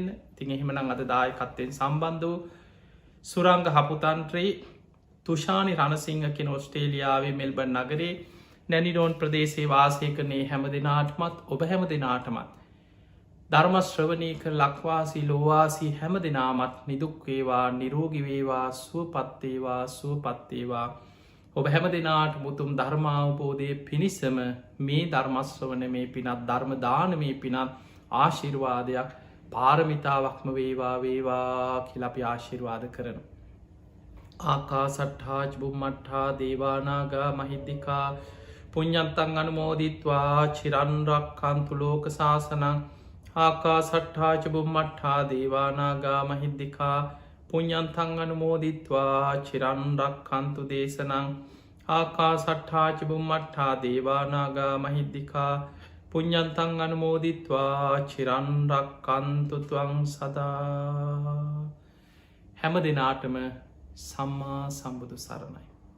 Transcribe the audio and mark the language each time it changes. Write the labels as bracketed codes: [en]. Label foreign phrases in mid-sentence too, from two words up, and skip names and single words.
[si] තින් එහෙමනං අද දායකත්වයෙන් සම්බන්ධ වූ සුරංග හපුතන්ත්‍රී තුෂානි රණසිංහ කෙන ඔස්ට්‍රේලියාවේ මෙල්බර්න් නගරේ නැනිඩෝන් ප්‍රදේශයේ වාසය කරනේ හැම දෙනාටමත් ඔබ හැම දෙනාටමත් ධර්මශ්‍රවනය කර ලක්වාසී ලෝවාසී හැම දෙනාමත් නිදුක්වේවා නිරෝගිවේවා සුවපත්තේවා ඔබ හැම දෙනාට මුතුම් ධර්මාවබෝධය පිණිසම මේ ධර්මශ්‍රවන මේ පිනත් ධර්මදාන මේ පිනත් ආශිර්වාදයක් පාරමිතාවක්ම වේවා කියලපි ආශිර්වාද කරන. [pi] ආකා සට්හාජ බුම්මට්හා දේවානාගා මහිද්දිකා පුඤ්ඤන්තං අනුමෝදිත්වා චිරන්රක්කන්තු ලෝක සාසනං ආකා සට්ඨාච බුම්මට්ඨා දේවානාගා මහිද්දිකා පුඤ්ඤන්තං අනුමෝදිත්වා චිරන් රක්ඛන්තු දේශනං ආකා සට්ඨාච බුම්මට්ඨා දේවානාගා මහිද්දිකා පුඤ්ඤන්තං අනුමෝදිත්වා චිරන් රක්ඛන්තු ත්වං සදා. [si] හැම දිනාටම සම්මා සම්බුදු සරණයි.